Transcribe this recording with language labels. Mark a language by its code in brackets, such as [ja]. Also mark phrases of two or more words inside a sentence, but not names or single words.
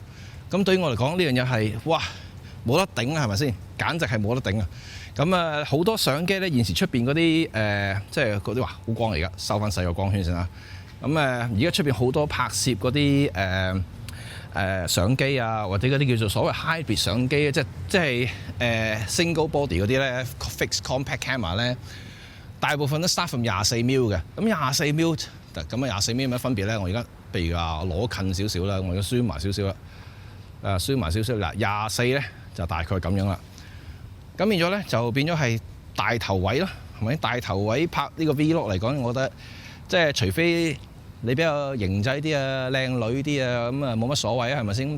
[yue] 咁對於我嚟講，呢樣嘢係哇〜冇得頂啊，係咪先？簡直係冇得頂啊！咁好多相機咧，現時出邊嗰啲即係嗰啲話好光嚟㗎，收翻細個光圈先啦。咁而家出邊好多拍攝嗰啲相機啊，或者嗰啲叫做所謂 hybrid 相機，即係 [en] single body [yue] 嗰啲咧 [en] fixed compact camera [yue] 咧，大部分都 [en] start from [yue] 24mm嘅。咁24mm 咁24mm有乜分別咧？我而家譬如話攞近少少啦，我而家 zoom 埋少少啦，zoom 埋少少嗱，24咧。就大概咁樣啦，咁變咗咧就變咗係大頭位咯，係咪？大頭位拍呢個 Vlog 嚟講，我覺得即係除非你比較型仔啲啊、靚女啲啊，咁啊冇乜所謂啊，係咪先？